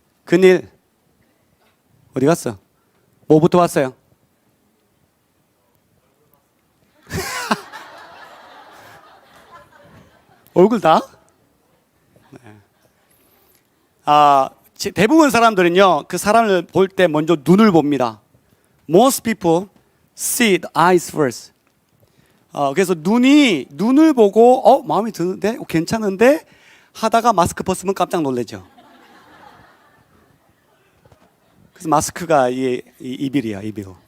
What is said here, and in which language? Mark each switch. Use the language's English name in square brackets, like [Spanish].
[Korean] 근일. 어디 갔어? 뭐부터 봤어요? 얼굴 다? 네. 대부분 사람들은요, 그 사람을 볼 때 먼저 눈을 봅니다. [English] Most people see the eyes first. [Korean] 그래서 눈을 보고, 마음에 드는데? 괜찮은데? 하다가 마스크 벗으면 깜짝 놀라죠. 그래서 마스크가 이빌이야, 이빌.